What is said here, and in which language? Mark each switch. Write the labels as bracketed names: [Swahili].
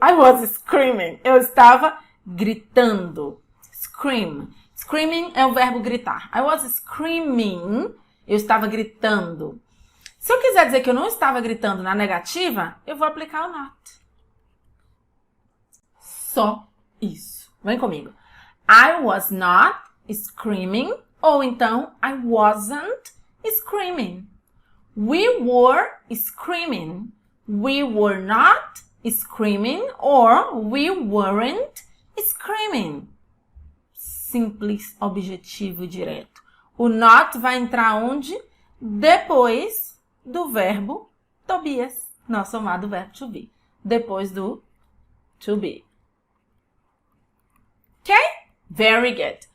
[English] I was screaming. [Portuguese] Eu estava gritando. [English] Scream. [Portuguese] Screaming é o verbo gritar. [English] I was screaming. [Portuguese] Eu estava gritando. Se eu quiser dizer que eu não estava gritando na negativa, eu vou aplicar o not. Só isso. Vem comigo. [English] I was not screaming. [Portuguese] Ou então, [English] I wasn't screaming. We were screaming. We were not screaming or we weren't screaming. [Portuguese] Simples, objetivo e direto. O not vai entrar onde? Depois do verbo to be, nosso amado verbo to be. Depois do to be. [English] Ok? Very good.